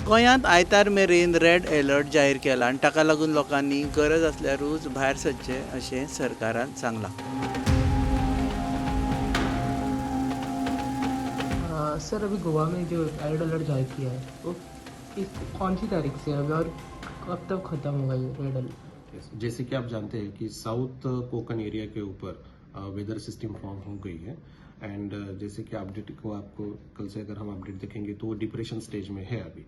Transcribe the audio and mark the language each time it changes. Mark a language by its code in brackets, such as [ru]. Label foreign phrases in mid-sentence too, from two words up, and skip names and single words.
[kok] गोंयांत आयतार मेरेन रेड अलर्ट जाहीर केला आनी ताका लागून लोकांनी गरज आसल्यारूच भायर सरचें अशें सरकारान सांगलां. [hi] सर अभी गोवा में जो [en] red alert [hi] जारी किया है वो कौन सी तारीख से है अभी और कब तक खत्म होगा ये [en] red alert? [hi] जैसे कि आप जानते हैं कि [en] South Konkan area [hi] के ऊपर [en] weather system form [hi] हो गई है एंड जैसे कि अपडेट को आपको कल से अगर हम अपडेट देखेंगे तो वो [en] depression stage [hi] में है अभी.